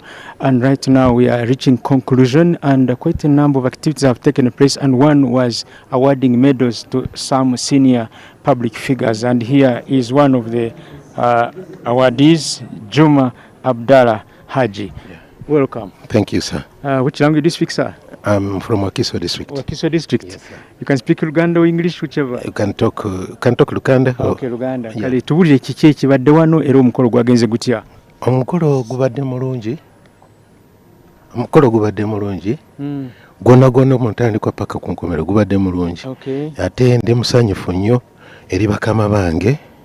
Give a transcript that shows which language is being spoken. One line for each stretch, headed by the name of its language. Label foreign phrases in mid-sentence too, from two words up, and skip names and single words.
English: And right now we are reaching conclusion, and quite a number of activities have taken place, and one was awarding medals to some senior public figures. And here is one of the awardees, Juma Abdallah Haji. Yeah. Welcome. Thank you, sir. Which language do you speak, sir? I'm from Wakiso district. Wakiso district. Yes, sir. You can speak Luganda or English, whichever. You can talk Luganda. Okay, Luganda. Yeah.
Ganda: Kale tubulire kiki ekibadde wano era omukolo gwagenze gutya? Omukolo gubadde mulungi. Omukolo gubadde mulungi. Gwonna omutandikwa paka ku nkomero gubadde mulungi.
English: Okay.
Ganda: Ate ndi musanyufu nnyo eri bakama bange.